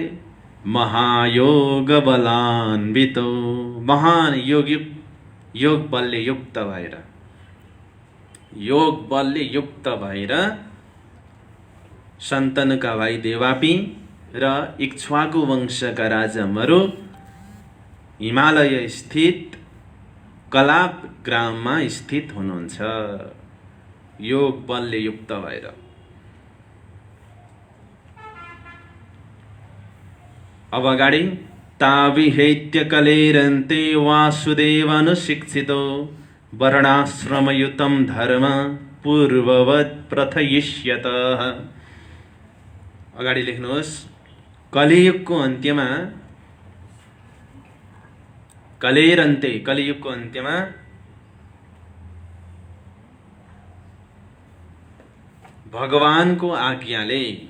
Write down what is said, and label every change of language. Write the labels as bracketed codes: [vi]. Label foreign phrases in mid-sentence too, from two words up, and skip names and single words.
[sa] महायोग बलान्वितो, [ne] महान योग बलले युक्त भएर, योग बलले युक्त भएर सन्तनुका भाइ देवापी र इक्ष्वाकु वंशका राजा मरु हिमालय स्थित कलाप ग्राममा स्थित हुनुहुन्छ, योग बलले युक्त भएर। अब अगाडि [sa] ताविहेत्य कलेरन्ते वासुदेवानुशिक्षितो वर्णाश्रमयुतं धर्म पूर्ववत् प्रथयिष्यत। [ne] अगाडि लेख्नुहोस्, कलियुगको अन्त्यमा, कलेरन्ते कलियुगको अन्त्यमा भगवानको आज्ञाले,